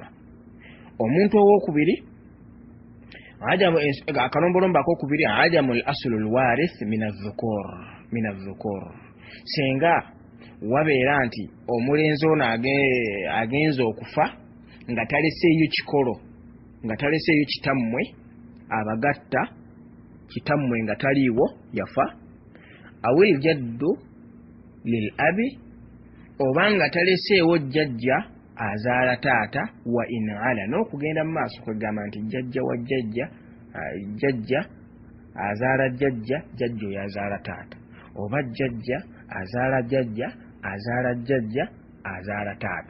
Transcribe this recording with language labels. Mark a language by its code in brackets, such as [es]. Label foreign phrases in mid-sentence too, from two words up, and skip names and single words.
[lg] Omuntu owookubiri, akalombolombo akokubiri, [ar] أجمع أصل الوارث من الذكور. [lg] Senga wabeera nti omulenzi ono agenza okufa nga taleseeyo kikolo, nga taleseeyo kitammwe abagatta, kitammwe nga taliiwo yafa, [ar] أو الجد للأب, [lg] oba nga taleseewo jjajja azaala taata, [ar] وإن علا, [lg] n'okugenda mu maaso kwegamba nti jjajja wa jjajja azaala jjajja, jjajja oyo azaala taata, oba jjajja azaala jjajja azaala jjajja azaala taata.